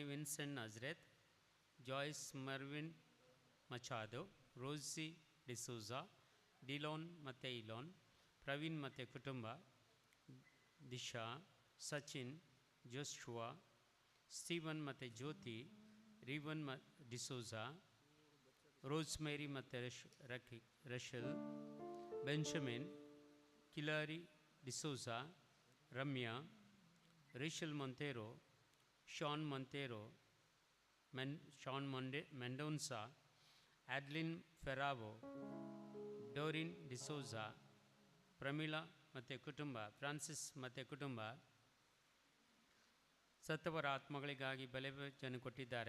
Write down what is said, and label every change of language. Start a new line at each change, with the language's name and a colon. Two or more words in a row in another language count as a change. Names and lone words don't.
Kannada: Vincent Nazareth, Joyce Mervin Machado, Rosie D'Souza, Dillon ಮತ್ತು ಇಲೋನ್, ಪ್ರವೀಣ್ ಮತ್ತು ಕುಟುಂಬ, ದಿಶಾ, ಸಚಿನ್, ಜೋಶುವಾ, ಸ್ಟೀವನ್ ಮತ್ತು ಜ್ಯೋತಿ, ರಿವನ್ ಡಿಸೋಜಾ, ರೋಸ್ಮೇರಿ ಮತ್ತು ರಶಲ್, ಬೆಂಜಮಿನ್, ಕಿಲಾರಿ ಡಿಸೋಜಾ, ರಮ್ಯಾ, ರಿಶಲ್ ಮೊಂತೇರೋ, ಶಾನ್ ಮೊಂತೇರೋ, ಶಾನ್ ಮೆಂಡೋನ್ಸಾ, ಆಡ್ಲಿನ್ ಫೆರಾವೋ, ಡೋರಿನ್ ಡಿಸೋಜಾ, ಪ್ರಮೀಳಾ ಮತ್ತು ಕುಟುಂಬ, ಫ್ರಾನ್ಸಿಸ್ ಮತ್ತು ಕುಟುಂಬ ಸತ್ತವರ ಆತ್ಮಗಳಿಗಾಗಿ ಬಲಿವಚನ ಕೊಟ್ಟಿದ್ದಾರೆ.